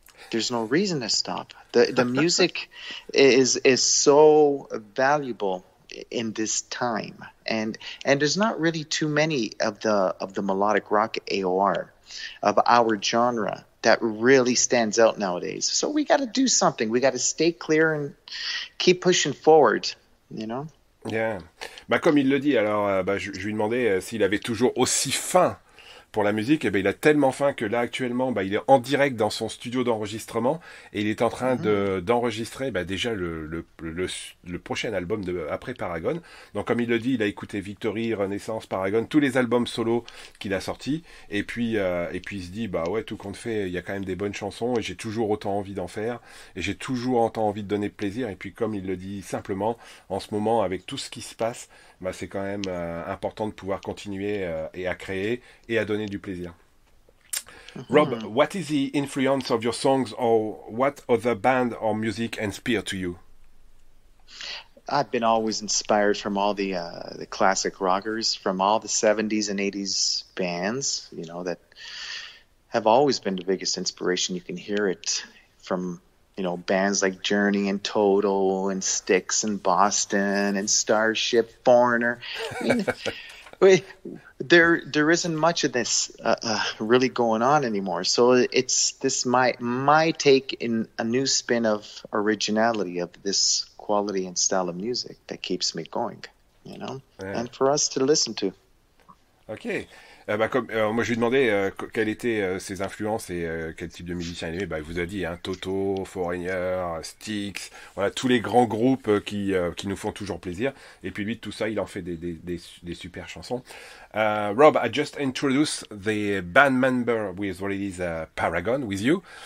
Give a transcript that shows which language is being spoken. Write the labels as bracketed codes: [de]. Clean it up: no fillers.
[en] There's no reason to stop. The music is so valuable in this time, and there's not really too many of the melodic rock AOR of our genre that really stands out nowadays. So we got to do something. We got to stay clear and keep pushing forward, Yeah. [fr] Comme il le dit, alors je lui demandais s'il avait toujours aussi faim pour la musique. Il a tellement faim que là actuellement il est en direct dans son studio d'enregistrement et il est en train d'enregistrer déjà le prochain album après Paragon. Donc comme il le dit, il a écouté Victory, Renaissance, Paragon, tous les albums solo qu'il a sortis, et puis il se dit tout compte fait, il y a quand même des bonnes chansons et j'ai toujours autant envie d'en faire et j'ai toujours autant envie de donner plaisir. Et puis comme il le dit simplement, en ce moment avec tout ce qui se passe, c'est quand même important de pouvoir continuer et à créer et à donner du plaisir. [en] Rob, what is the influence of your songs, or what other band or music inspire to you? I've been always inspired from all the classic rockers, from all the 70s and 80s bands, that have always been the biggest inspiration. You can hear it from, you know, bands like Journey and Toto and Styx and Boston and Starship, Foreigner. I mean, there isn't much of this really going on anymore. So it's this my take in a new spin of originality of this quality and style of music that keeps me going, you know, and for us to listen to. Ok. [fr] Moi, je lui demandais quelles étaient ses influences et quel type de musicien il aimait. Bah, il vous a dit hein, Toto, Foreigner, Styx, voilà, tous les grands groupes qui nous font toujours plaisir. Et puis lui, de tout ça, il en fait des super chansons. [en] Rob, I just introduced the band member with Release Paragon with you.